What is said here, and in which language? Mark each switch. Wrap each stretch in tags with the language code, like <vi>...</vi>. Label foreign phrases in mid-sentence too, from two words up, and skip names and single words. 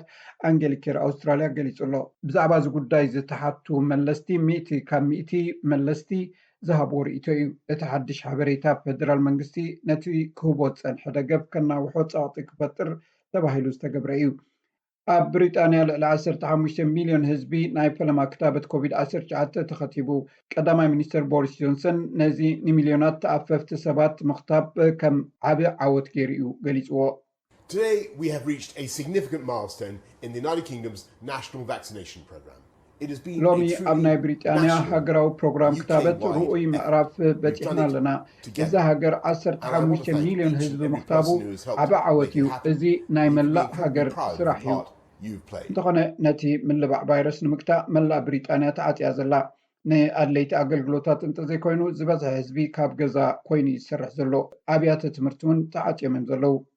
<ti>ኣንጌሊኬር ኣውስትራልያ ገሊጹ ኣሎ ብዛዕባ እዚ ጉዳይ ዝተሓቱ መለስቲ 100 ካብ 100 መለስቲ ዝሃብዎ ርእይቶ እዩ እቲ ሓድሽ ሓበሬታ ፌደራል መንግስቲ ነቲ ክህቦ ፀንሐ ደገፍ ከናውሖ ፀቕጢ ክፈጥር ተባሂሉ ዝተገብረ እዩ ኣብ ብሪጣንያ ልዕሊ 15 ሚሊዮን ህዝቢ ናይ ፈለማ ክታበት ኮቪድ-19 ተኸቲቡ ቀዳማይ ሚኒስተር ቦሪስ ጆንሰን ነዚ ንሚልዮናት ተኣፈፍቲ ሰባት ምኽታብ ከም ዓቢ ዓወት ገይሩ እዩ ገሊፅዎ</ti> <en>Today we have reached a significant milestone in the United Kingdom's national vaccination program. It has been</en> <ti>ሎሚ ኣብ ናይ ብሪጣንያ ሃገራዊ ፕሮግራም ክታበት ርኡይ ምዕራፍ በፂሕና ኣለና እዚ ሃገር 15 ሚሊዮን ህዝቢ ምኽታቡ ዓቢ ዓወት እዩ እዚ ናይ መላእ ሃገር ስራሕ እዩ እንተኾነ ነቲ ምልባዕ ቫይረስ ንምግታእ መላእ ብሪጣንያ ተዓፅያ ዘላ ንኣድለይቲ ኣገልግሎታት እንተዘይኮይኑ ዝበዝሐ ህዝቢ ካብ ገዛ ኮይኑ ይሰርሕ ዘሎ ኣብያተ ትምህርቲ እውን ተዓፅዮም እዮም ዘለው</ti>